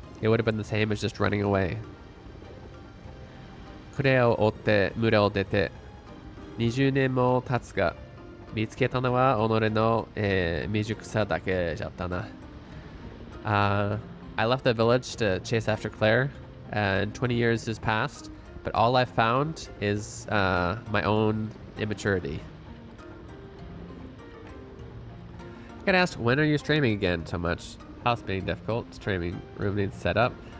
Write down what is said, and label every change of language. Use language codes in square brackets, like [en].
[en] It would have been the same as just running away. [ja] クレアを追って村を出て20年も経つが見つけたのは己の、未熟さだけじゃったな。 [en] I left the village to chase after Claire, and 20 years has passed, but all I've found is my own immaturity. I got asked, when are you streaming again so much? House being difficult, streaming room needs set up.